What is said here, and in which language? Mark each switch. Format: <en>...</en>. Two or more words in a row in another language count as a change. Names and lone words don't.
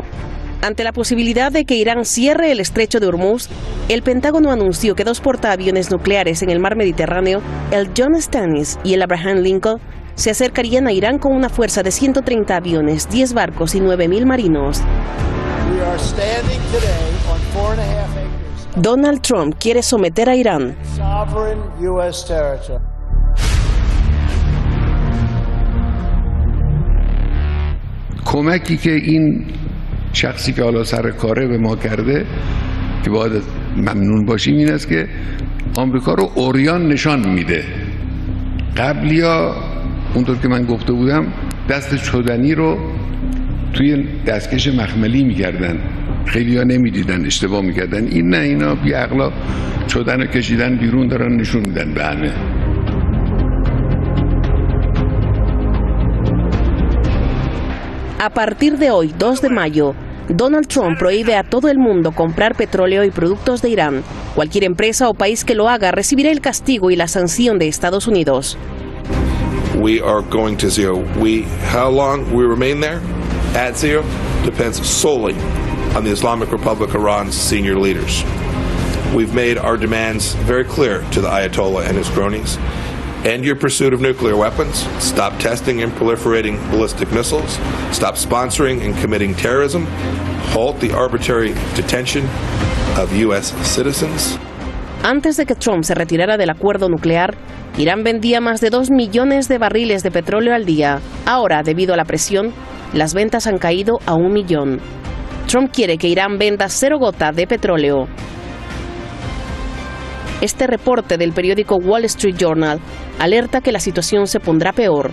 <es>Ante la posibilidad de que Irán cierre el estrecho de Hormuz, el Pentágono anunció que 2 portaaviones nucleares en el mar Mediterráneo, el John Stannis y el Abraham Lincoln, se acercarían a Irán con una fuerza de 130 aviones, 10 barcos y 9.000 marinos. Donald Trump quiere someter a Irán.</es> <fa>کمکی که این شخصی که حالا سر کاره به ما کرده که باید ممنون باشیم این است که آمریکا رو عریان نشان میده. قبلیا اونطور که من گفته بودم دست چدنی رو توی دستکش مخملی میکردن، خیلیا نمیدیدن، اشتباه میکردن. این نه، اینا بی عقلا چدن رو کشیدن بیرون، دارن نشون میدن به همه.</fa> <es>A partir de hoy, 2 de mayo, Donald Trump prohíbe a todo el mundo comprar petróleo y productos de Irán. Cualquier empresa o país que lo haga recibirá el castigo y la sanción de Estados Unidos.</es> <en>We are going to zero. How long we remain there at zero depends solely on the Islamic Republic of Iran's senior leaders. We've made our demands very clear to the Ayatollah and his cronies. End your pursuit of nuclear weapons, stop testing and proliferating ballistic missiles, stop sponsoring and committing terrorism, halt the arbitrary detention of U.S. citizens.</en> <es>Antes de que Trump se retirara del acuerdo nuclear, Irán vendía más de 2 millones de barriles de petróleo al día. Ahora, debido a la presión, las ventas han caído a 1 millón. Trump quiere que Irán venda 0 gota de petróleo. Este reporte del periódico Wall Street Journal alerta que la situación se pondrá peor.</es>